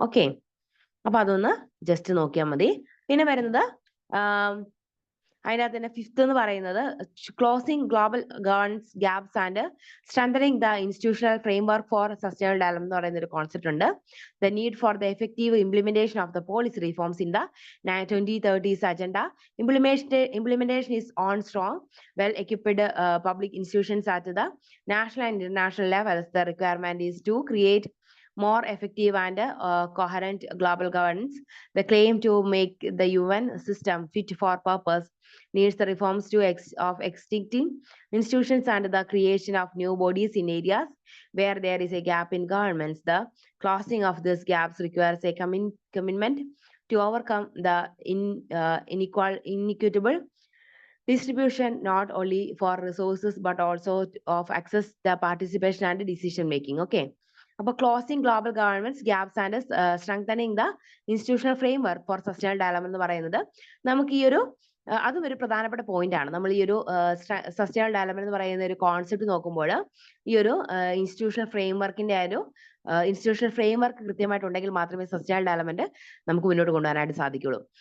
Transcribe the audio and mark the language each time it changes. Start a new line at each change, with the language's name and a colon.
Malayalam: Okay, അപ്പൊ അതൊന്ന് just നോക്കിയാൽ മതി. പിന്നെ വരുന്നത് അതിനകത്ത് തന്നെ
English: fifth എന്ന് പറയുന്നത് closing global governance gaps and strengthening the institutional framework for sustainable development
Malayalam: എന്ന് പറയുന്ന ഒരു കോൺസെപ്റ്റ് ഉണ്ട്.
English: The need for the effective implementation of the policy reforms in the 2030s agenda. Implementation is on strong, well-equipped public institutions at the national and international levels. The requirement is to create more effective and coherent global governance. The claim to make the UN system fit for purpose needs the reforms of existing institutions and the creation of new bodies in areas where there is a gap in governments. The closing of these gaps requires a commitment to overcome the inequitable distribution not only for resources but also of access, the participation and decision making.
Malayalam: Okay, അപ്പോൾ
English: closing global governments gaps and strengthening the institutional framework for sustainable development
Malayalam: എന്ന് പറയുന്നത് നമുക്ക് ഈ ഒരു അതും ഒരു പ്രധാനപ്പെട്ട point ആണ്. നമ്മൾ ഈ ഒരു സസ്റ്റൈനബിൾ ഡെവലപ്മെന്റ് എന്ന് പറയുന്ന ഒരു കോൺസെപ്റ്റ് നോക്കുമ്പോൾ ഈ ഒരു ഇൻസ്റ്റിറ്റ്യൂഷണൽ ഫ്രെയിംവർക്കിന്റെ ഒരു ഇൻസ്റ്റിറ്റ്യൂഷണൽ ഫ്രെയിംവർക്ക് കൃത്യമായിട്ടുണ്ടെങ്കിൽ മാത്രമേ സസ്റ്റൈനബിൾ ഡെവലപ്മെന്റ് നമുക്ക് മുന്നോട്ട് കൊണ്ടുപോകാനായിട്ട് സാധിക്കുള്ളൂ.